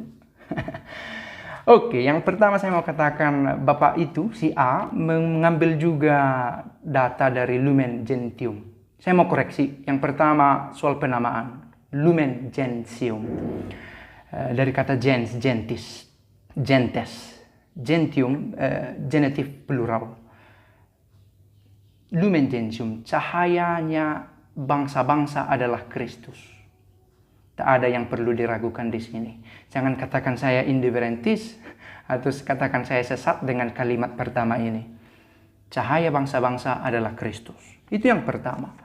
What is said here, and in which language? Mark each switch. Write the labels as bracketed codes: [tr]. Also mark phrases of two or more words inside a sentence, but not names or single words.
[id] Oke, yang pertama saya mau katakan Bapak itu, si A, mengambil juga data dari Lumen Gentium. Saya mau koreksi, yang pertama soal penamaan. Lumen Gentium. Dari kata [la] gens, gentis, gentes, gentium, [id] genetif plural. Lumen Gentium, cahayanya bangsa-bangsa adalah Kristus. Tak ada yang perlu diragukan di sini. Jangan katakan saya indifferentis atau katakan saya sesat dengan kalimat pertama ini. Cahaya bangsa-bangsa adalah Kristus. Itu yang pertama.